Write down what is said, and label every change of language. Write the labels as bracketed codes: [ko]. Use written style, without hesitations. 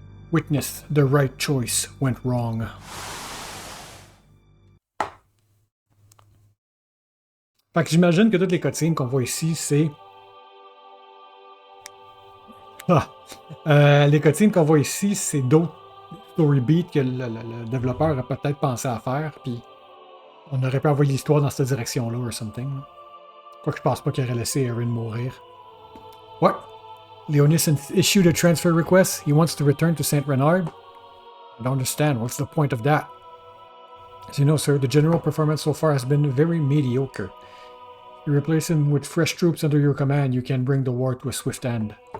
[en] Witness the right choice went wrong. [fr] Fait que j'imagine que toutes les cutscenes qu'on voit ici, c'est... les cutscenes qu'on voit ici, c'est d'autres story beats que le développeur a peut-être pensé à faire, puis on aurait pu envoyer l'histoire dans cette direction-là, [en] or something. [fr] Quoique je pense pas qu'il aurait laissé Aaron mourir. [en] What? Leonis issued a transfer request. He wants to return to Saint Renard. I don't understand. What's the point of that? As you know, sir, the general performance so far has been very mediocre. If you replace him with fresh troops under your command, you can bring the war to a swift end.